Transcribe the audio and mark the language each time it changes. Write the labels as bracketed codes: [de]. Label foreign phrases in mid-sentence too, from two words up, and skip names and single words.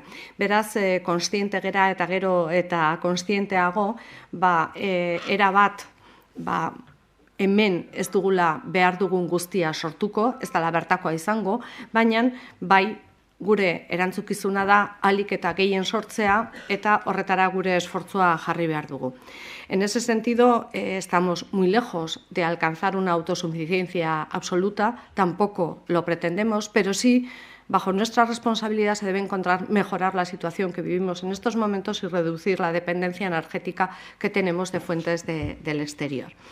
[eu] Beraz, kontziente gera eta gero eta kontzienteago, erabat, hemen ez dugula behar dugun guztia sortuko, ez dela bertakoa izango, baina bai gure erantzukizuna da ahalik eta gehien sortzea eta horretara gure esfortzua jarri behar dugu. [es] En ese sentido, estamos muy lejos de alcanzar una autosuficiencia absoluta, tampoco lo pretendemos, pero sí, bajo nuestra responsabilidad se debe mejorar la situación que vivimos en estos momentos y reducir la dependencia energética que tenemos de fuentes del exterior.